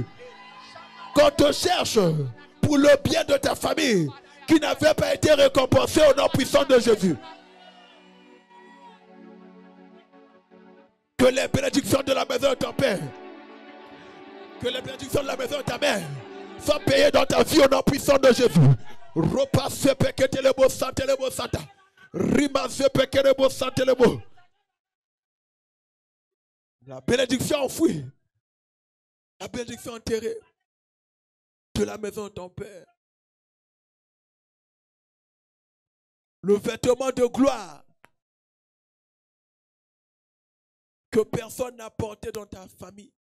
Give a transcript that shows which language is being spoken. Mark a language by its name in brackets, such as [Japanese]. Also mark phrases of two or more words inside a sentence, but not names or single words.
[French] Qu'on te cherche pour le bien de ta famille qui n'avait pas été récompensé au nom puissant de Jésus. Que les bénédictions de la maison de ton père, que les bénédictions de la maison de ta mère soient payées dans ta vie au nom puissant de Jésus. Repasse peketelebo santelebo santa. Rima se pekelebo santelebo. La bénédiction enfouie. La bénédiction enterrée de la maison de ton père. Le vêtement de gloire que personne n'a porté dans ta famille.